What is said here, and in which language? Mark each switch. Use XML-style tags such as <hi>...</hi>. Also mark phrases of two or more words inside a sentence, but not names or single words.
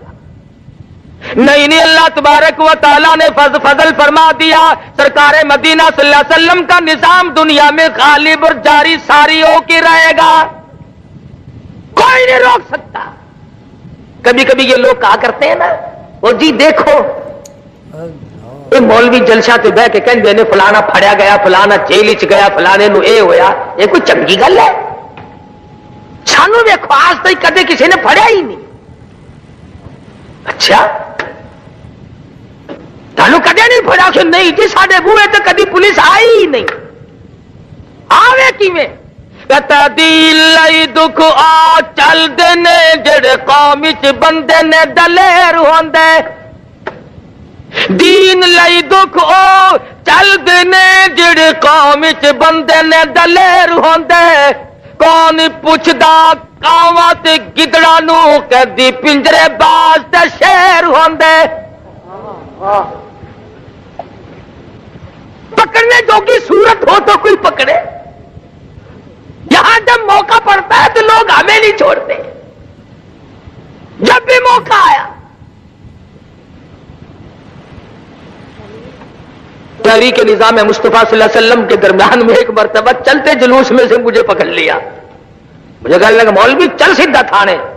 <ur>نہیں اللہ تبارک و تعالیٰ نے فضل فرما دیا، سرکار مدینہ</ur> <ar>صلی اللہ علیہ وسلم</ar> <ur>کا نظام دنیا میں غالب اور جاری ساری ہو کے رہے گا، کوئی نہیں روک سکتا۔ کبھی کبھی یہ لوگ کہا کرتے ہیں نا، وہ جی دیکھو یہ مولوی</ur> <pa>جلسہ تے بہ کے کہندے نے فلانا پھڑیا گیا، فلانا جیل چ گیا، فلانے نو اے ہویا، یہ کوئی چنگی گل ہے؟ سانو دیکھو آج تک کدے کسی نے پھڑیا ہی نہیں۔ اچھا تانوں کدے نہیں پھڑیا؟ کہ نہیں جی ساڈے بوئے تے کدی پولیس آئی ہی نہیں۔ آوے کیویں؟ کہتا دل لئی دکھ آ چل دے نے جڑے قوم وچ بندے نے دلیر ہوندے، دین لئی دکھ او چل دے نے جڑے قوم وچ بندے نے دلیر ہوندے، کون پوچھدا کاواں تے گدڑاں نو کدی پنجرے باز تے شیر ہوندے۔</pa> <ur>پکڑنے جوگی صورت ہو تو کوئی پکڑے، یہاں جب موقع پڑتا ہے تو لوگ ہمیں نہیں چھوڑتے، جب بھی موقع آیا۔ تحریک نظام مصطفیٰ</ur> <ar>صلی اللہ علیہ وسلم</ar> <ur>کے درمیان میں ایک مرتبہ چلتے جلوس میں سے مجھے پکڑ لیا، مجھے کہنے لگا مولوی چل سیدھا تھانے۔</ur>